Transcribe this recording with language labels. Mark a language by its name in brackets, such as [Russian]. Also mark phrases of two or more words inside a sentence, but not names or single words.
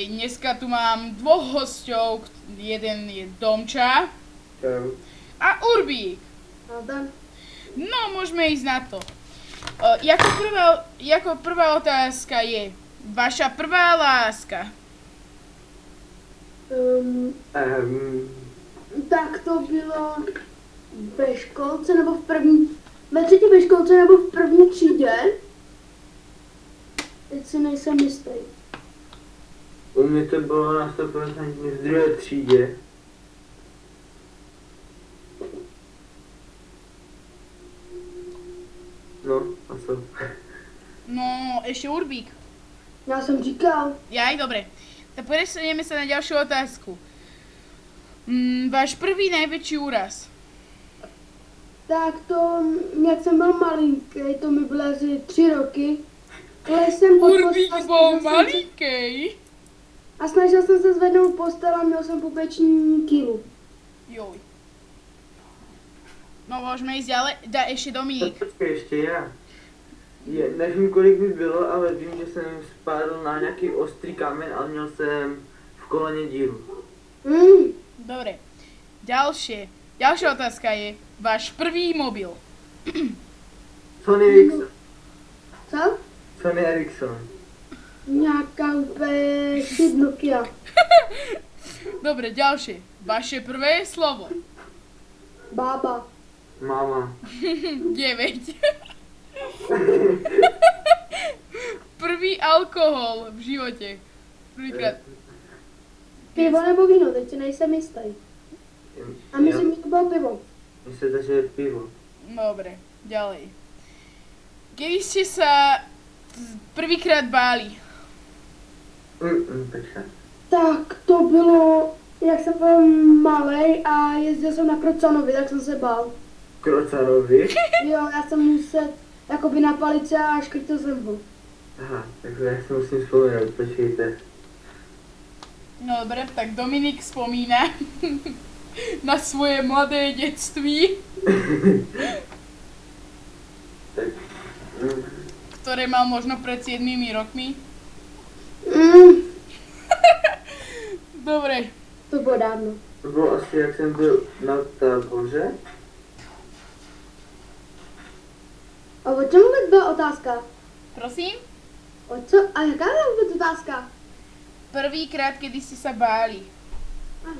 [Slovak] Dneska tu mám dvoch hostov, jeden je Domča a Urbík. No, môžeme ísť na to. Jako prvá otázka je, vaša prvá láska? [Czech] Tak to bylo ve školce nebo ve třetí ve školce nebo v první třídě. Teď si nejsem jistý. U mě to bylo na 100% v druhé třídě. No, a co? [Slovak] No, ešte Urbík. [Czech] Já jsem říkal. [Slovak] Jaj, dobre. Tak prestaneme sa na ďalšiu otázku. Váš prvý najväčší úraz? [Czech] Tak to, jak jsem byl malinký, to mi bylo asi 3 roky. Jsem [Slovak] Urbík bol malinký. [Czech] A snažil jsem se zvednout postel a měl jsem pupeční kilu. [Slovak] Joj. No, môžeme ísť ďalej. Ešte Dominik. [Czech] Počkej, ještě já. Nevím, kolik mi bylo, ale vím, že jsem spadl na nějaký ostrý kamen a měl jsem v koleně díru. [Slovak] Dobre. Ďalšia otázka je, váš prvý mobil. Sony Ericsson. [Czech] Co? Sony Ericsson. Nějaká úplně shit Nokia. [Slovak] Dobre, ďalšie. Vaše prvé slovo. [Czech] Bába. Máma. [Slovak] 9. Prvý alkohol v živote. Prvýkrát. [Czech] Pivo nebo víno, teď si nejsem jistý. [Slovak] A myslím, že to bylo pivo. Myslím, že je pivo. Dobre, ďalej. Kedy ste sa prvýkrát báli? [Czech] Počkej. Tak to bylo, jak jsem byl malej a jezdil jsem na Krocanovi, tak jsem se bál. Krocarovi? Jo, já jsem musel jakoby na palice a škrtil jsem ho. Aha, takže já si musím vzpomenout, počkejte. [Slovak] No dobre, tak Dominik spomína na svoje mladé detství, [Czech] Tak, [Slovak] ktoré mal možno pred 7 rokmi. Dobre. [Czech] To bylo dávno. to bylo asi, jak jsem byl na táboře. A o čem vůbec byla otázka? Prosím? O co? A jaká byla vůbec otázka? [Slovak] Prvýkrát, kedy ste sa báli. Aha.